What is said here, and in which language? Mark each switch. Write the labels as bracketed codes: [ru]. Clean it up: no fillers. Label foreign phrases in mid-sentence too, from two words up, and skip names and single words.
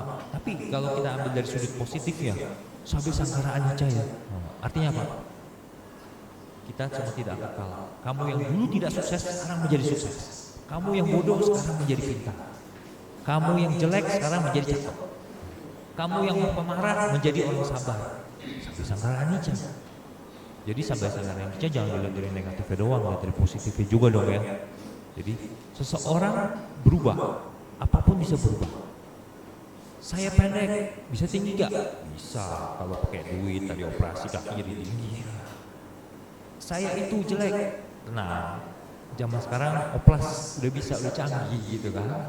[id] Tapi kalau kita ambil dari sudut positifnya, [pi] sabe sangkara anicca [id] ya. Artinya apa? Kita semua tidak kekal. Kamu yang dulu tidak sukses sekarang menjadi sukses. Kamu yang bodoh sekarang menjadi pintar. Kamu yang jelek sekarang menjadi cakep. Kamu yang pemarah menjadi orang sabar. [pi] Sabe sangkara anicca. [id] Jadi [pi] sabe sangkara anicca [id] jangan dilihat dari negatifnya doang, lihat dari positifnya juga dong ya. Jadi seseorang berubah, apapun bisa berubah. Saya pendek, bisa tinggi gak? Bisa, kalau pakai duit tadi operasi kaki jadi tinggi. Saya itu jelek, nah zaman sekarang oplas udah bisa, udah canggih gitu kan.